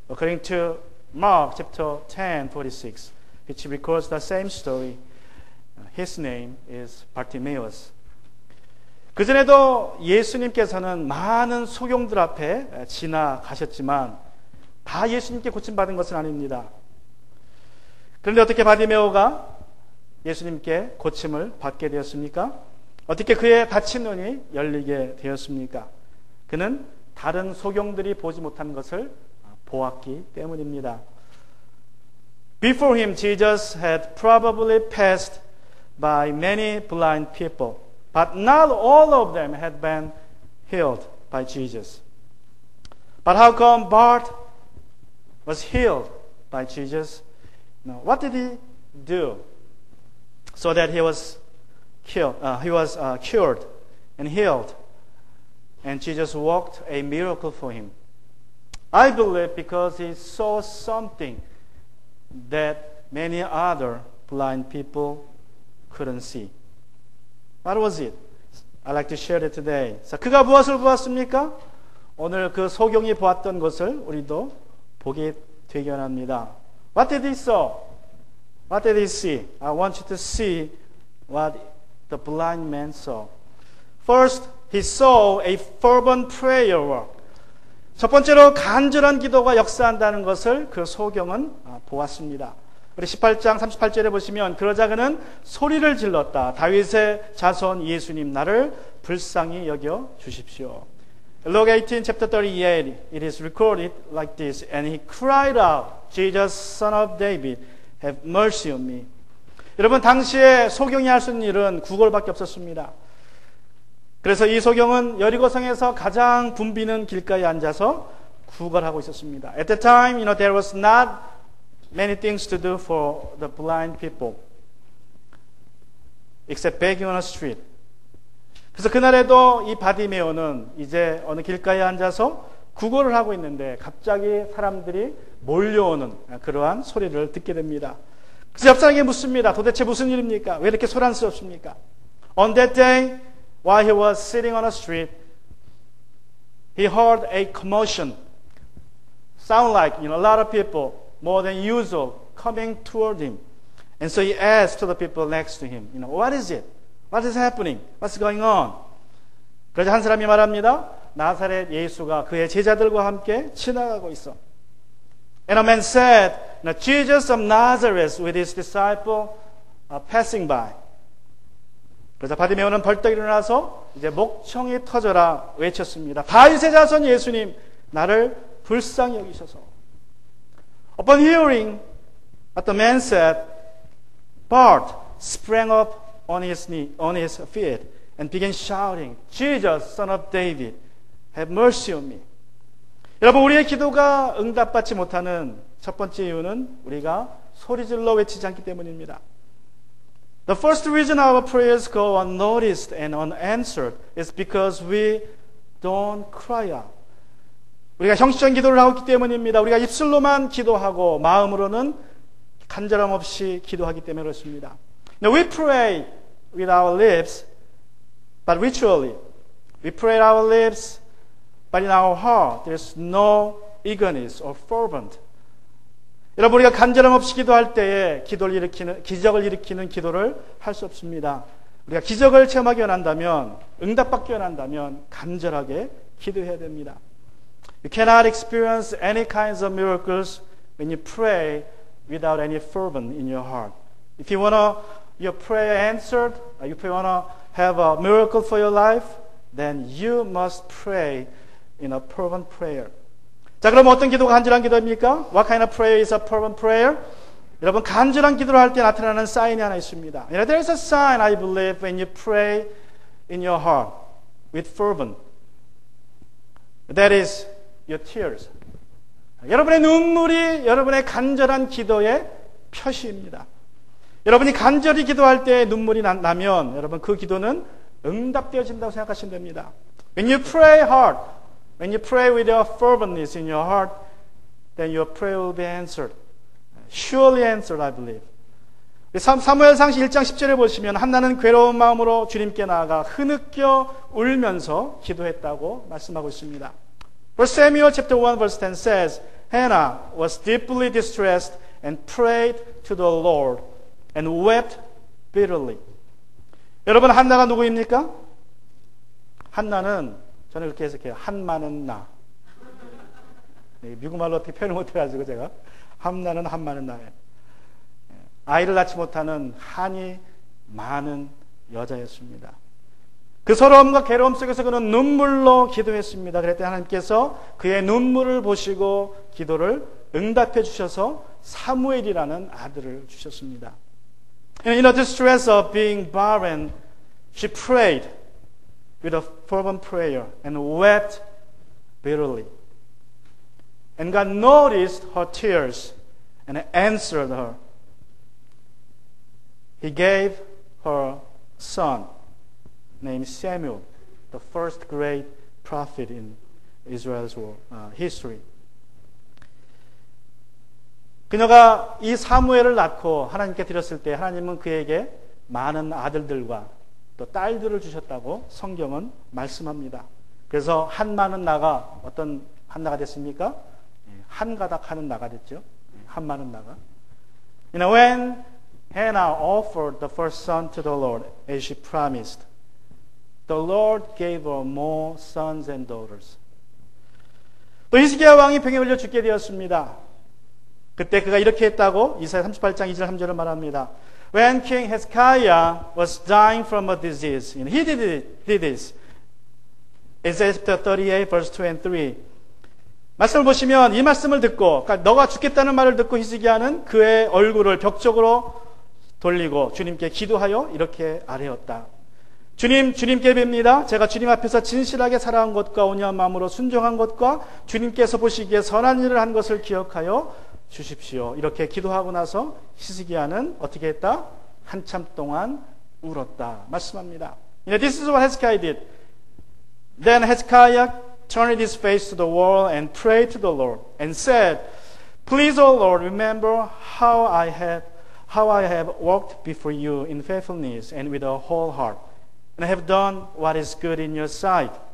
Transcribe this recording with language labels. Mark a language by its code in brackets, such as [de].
[en] According to Mark chapter 10, 46, which records the same story, his name is Bartimaeus. [ko] 그전에도 예수님께서는 많은 소경들 앞에 지나가셨지만 다 예수님께 고침받은 것은 아닙니다. 그런데 어떻게 바디메오가 예수님께 고침을 받게 되었습니까? 어떻게 그의 다친 눈이 열리게 되었습니까? 그는 다른 소경들이 보지 못한 것을 보았기 때문입니다. [en] Before him, Jesus had probably passed by many blind people. But not all of them had been healed by Jesus. But how come Bart was healed by Jesus? No. What did he do so that he was cured and healed, and Jesus worked a miracle for him? I believe because he saw something that many other blind people couldn't see. What was it? I'd like to share it today. [ko] 자, 그가 무엇을 보았습니까? 오늘 그 소경이 보았던 것을 우리도 보게 되기 원합니다. [en] What did he saw? What did he see? I want you to see what the blind man saw. First, he saw a fervent prayer work. [ko] 첫 번째로 간절한 기도가 역사한다는 것을 그 소경은 보았습니다. 우리 18장 38절에 보시면 그러자 그는 소리를 질렀다. 다윗의 자손 예수님 나를 불쌍히 여겨 주십시오. [en] Luke 18 chapter 38 it is recorded like this. And he cried out, Jesus son of David, have mercy on me. [ko] 여러분 당시에 소경이 할 수 있는 일은 구걸밖에 없었습니다. 그래서 이 소경은 여리고성에서 가장 붐비는 길가에 앉아서 구걸하고 있었습니다. [en] At the time, there was not many things to do for the blind people except begging on a street. [ko] 그래서 그날에도 이 바디메오는 이제 어느 길가에 앉아서 구걸을 하고 있는데 갑자기 사람들이 몰려오는 그러한 소리를 듣게 됩니다. 그래서 옆 사람에게 묻습니다. 도대체 무슨 일입니까? 왜 이렇게 소란스럽습니까? [en] On that day, while he was sitting on a street, he heard a commotion. Sound like a lot of people more than usual coming toward him. And so he asked to the people next to him, what is it? What is happening? What's going on? [ko] 그러자 한 사람이 말합니다. 나사렛 예수가 그의 제자들과 함께 지나가고 있어. [en] And a man said, Jesus of Nazareth with his disciple are passing by. [ko] 그래서 바디메오는 벌떡 일어나서 이제 목청이 터져라 외쳤습니다. 다윗의 자손 예수님, 나를 불쌍히 여기셔서. [en] Upon hearing what the man said, Bart sprang up on his feet and began shouting, Jesus, son of David, have mercy on me. [ko] 여러분, 우리의 기도가 응답받지 못하는 첫 번째 이유는 우리가 소리질러 외치지 않기 때문입니다. [en] The first reason our prayers go unnoticed and unanswered is because we don't cry out. [ko] 우리가 형식적인 기도를 하고 있기 때문입니다. 우리가 입술로만 기도하고 마음으로는 간절함 없이 기도하기 때문에 그렇습니다. [en] Now we pray with our lips, but ritually. We pray with our lips, but in our heart there's no eagerness or fervent. [ko] 여러분, 우리가 간절함 없이 기도할 때에 기적을 일으키는 기도를 할 수 없습니다. 우리가 기적을 체험하기 원한다면, 응답받기 원한다면 간절하게 기도해야 됩니다. [en] You cannot experience any kinds of miracles when you pray without any fervent in your heart. If you want your prayer answered, if you want to have a miracle for your life, then you must pray in a fervent prayer. [ko] 자, 그럼 어떤 기도가 간절한 기도입니까? [en] What kind of prayer is a fervent prayer? [ko] 여러분, 간절한 기도를 할 때 나타나는 사인이 하나 있습니다. [en] There is a sign, I believe, when you pray in your heart with fervent. That is your tears. [ko] 여러분의 눈물이 여러분의 간절한 기도의 표시입니다. 여러분이 간절히 기도할 때 눈물이 나면 여러분 그 기도는 응답되어진다고 생각하시면 됩니다. [en] When you pray hard, when you pray with your ferventness in your heart, then your prayer will be answered. Surely answered, I believe. [ko] 사무엘상시 1장 10절에 보시면 한나는 괴로운 마음으로 주님께 나아가 흐느껴 울면서 기도했다고 말씀하고 있습니다. [en] First Samuel chapter 1 verse 10 says, Hannah was deeply distressed and prayed to the Lord and wept bitterly. [ko] 여러분, 한나가 누구입니까? 한나는 저는 그렇게 해석해요. 한마는 나. 미국말로 어떻게 표현을 못해가지고 제가 한나는 한마는 나예요. 아이를 낳지 못하는 한이 많은 여자였습니다. 그 서러움과 괴로움 속에서 그는 눈물로 기도했습니다. 그랬더니 하나님께서 그의 눈물을 보시고 기도를 응답해 주셔서 사무엘이라는 아들을 주셨습니다. [en] In the distress of being barren, she prayed with a fervent prayer and wept bitterly. And God noticed her tears and answered her. He gave her son named Samuel, the first great prophet in Israel's history. [ko] 그녀가 이 사무엘을 낳고 하나님께 드렸을 때 하나님은 그에게 많은 아들들과 또 딸들을 주셨다고 성경은 말씀합니다. 그래서 한 많은 나가 어떤 한 나가 됐습니까? 한 가닥 하는 나가 됐죠. 한 많은 나가. [en] When Hannah offered the first son to the Lord as she promised, the Lord gave her more sons and daughters. [ko] 또 히스기야 왕이 병에 걸려 죽게 되었습니다. 그때 그가 이렇게 했다고 이사야 38장 2절 3절을 말합니다. [en] When King Hezekiah was dying from a disease, and he did this. Isaiah 38 verse 2 and 3. [ko] 말씀을 보시면 이 말씀을 듣고, 그러니까 너가 죽겠다는 말을 듣고 히스기야는 그의 얼굴을 벽쪽으로 돌리고 주님께 기도하여 이렇게 아뢰었다. 주님께 뵙니다. 제가 주님 앞에서 진실하게 살아온 것과 온유한 마음으로 순종한 것과 주님께서 보시기에 선한 일을 한 것을 기억하여 주십시오. 이렇게 기도하고 나서 히스기야는 어떻게 했다? 한참 동안 울었다 말씀합니다. [en] This is what Hezekiah did. Then Hezekiah turned his face to the wall and prayed to the Lord and said, Please, O Lord, remember how I have walked before you in faithfulness and with a whole heart, and I have done what is good in your sight.